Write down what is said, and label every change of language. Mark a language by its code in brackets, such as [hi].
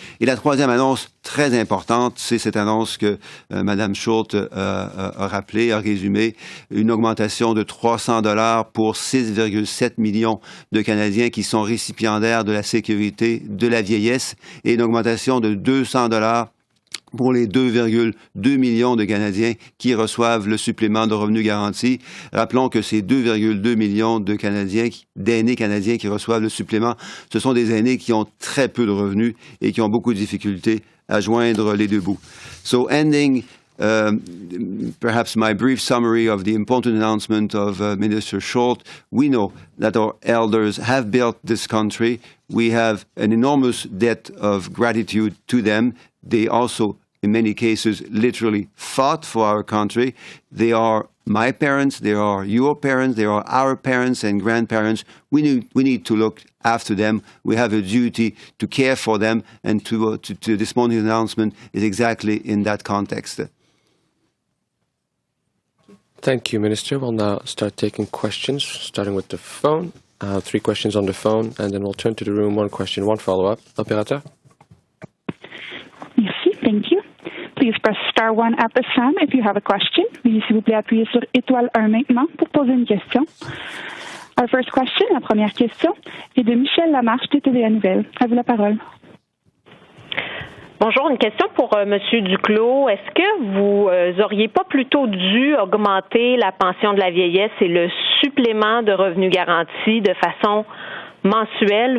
[fr] Et la troisième annonce très importante, c'est cette annonce que Mme Schultz a rappelée, a résumée, une augmentation de 300 $ pour 6,7 millions de Canadiens qui sont récipiendaires de la sécurité de la vieillesse et une augmentation de 200 $ pour les 2,2 millions de Canadiens qui reçoivent le supplément de revenu garanti. Rappelons que ces 2,2 millions de Canadiens, d'aînés canadiens qui reçoivent le supplément, ce sont des aînés qui ont très peu de revenus et qui ont beaucoup de difficultés à joindre les deux bouts. [en] So ending perhaps my brief summary of the important announcement of Minister Schultz, we know that our elders have built this country. We have an enormous debt of gratitude to them. They also, in many cases, literally fought for our country. They are my parents, they are your parents, they are our parents and grandparents. We need to look after them. We have a duty to care for them, and to this morning's announcement is exactly in that context. Thank you, Minister. We'll now start taking questions, starting with the phone. 3 questions on the phone, and then we'll turn to the room. 1 question, 1 follow-up. [fr] Opérateur? Merci. [en] Thank you. Please press star 1 at this time if you have a question. [fr] Veuillez s'il vous plaît appuyer sur étoile 1 maintenant pour poser une question. [en] Our first question, [fr] la première question, est de Michel Lamarche de TVA Nouvelle. À vous la parole. Bonjour, une question pour M. Duclos. Est-ce que vous auriez pas plutôt dû augmenter la pension de la vieillesse et le supplément de revenu garanti de façon mensuelle?